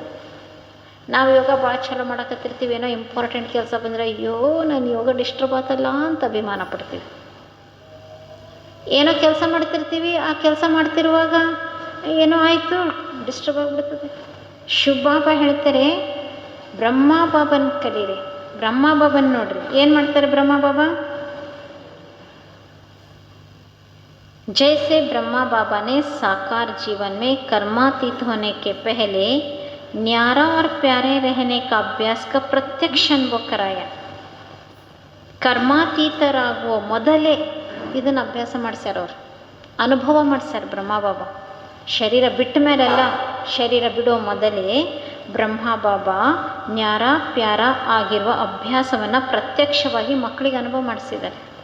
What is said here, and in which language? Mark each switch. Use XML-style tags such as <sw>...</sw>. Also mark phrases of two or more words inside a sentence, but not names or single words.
<kn>ನಾವು ಯೋಗ ಭಾಳ ಚಲೋ ಮಾಡಕತ್ತಿರ್ತೀವಿ, ಏನೋ ಇಂಪಾರ್ಟೆಂಟ್ ಕೆಲಸ ಬಂದರೆ ಅಯ್ಯೋ ನಾನು ಯೋಗ ಡಿಸ್ಟರ್ಬ್ ಆತಲ್ಲ ಅಂತ ಅಭಿಮಾನ ಪಡ್ತೀವಿ. ಏನೋ ಕೆಲಸ ಮಾಡ್ತಿರ್ತೀವಿ, ಆ ಕೆಲಸ ಮಾಡ್ತಿರುವಾಗ ಏನೋ ಆಯಿತು ಡಿಸ್ಟರ್ಬ್ ಆಗಿಬಿಡ್ತದೆ. ಶಿವಬಾಬಾ ಹೇಳ್ತಾರೆ ಬ್ರಹ್ಮ ಬಾಬನ್ ಕಲೀರಿ, ಬ್ರಹ್ಮ ಬಾಬನ್ ನೋಡ್ರಿ. ಏನು ಮಾಡ್ತಾರೆ ಬ್ರಹ್ಮ ಬಾಬಾ?</kn> <hi>जैसे ब्रह्मा बाबा ने साकार जीवन में कर्मातीत होने के पहले न्यारा और प्यारे रहने का अभ्यास का प्रत्यक्ष अनुभव कराया.</hi> <kn>ಕರ್ಮಾತೀತರಾಗುವ ಮೊದಲೇ ಇದನ್ನು ಅಭ್ಯಾಸ ಮಾಡ್ಸ್ಯಾರ, ಅವರು ಅನುಭವ ಮಾಡ್ಸ್ಯಾರ ಬ್ರಹ್ಮ ಬಾಬಾ. ಶರೀರ ಬಿಟ್ಟ ಮೇಲೆಲ್ಲ, ಶರೀರ ಬಿಡೋ ಮೊದಲೇ ಬ್ರಹ್ಮ ಬಾಬಾ</kn> <hi>न्यारा प्यारा</hi> <kn>ಆಗಿರುವ ಅಭ್ಯಾಸವನ್ನು ಪ್ರತ್ಯಕ್ಷವಾಗಿ ಮಕ್ಕಳಿಗೆ ಅನುಭವ ಮಾಡಿಸಿದ್ದಾರೆ.</kn>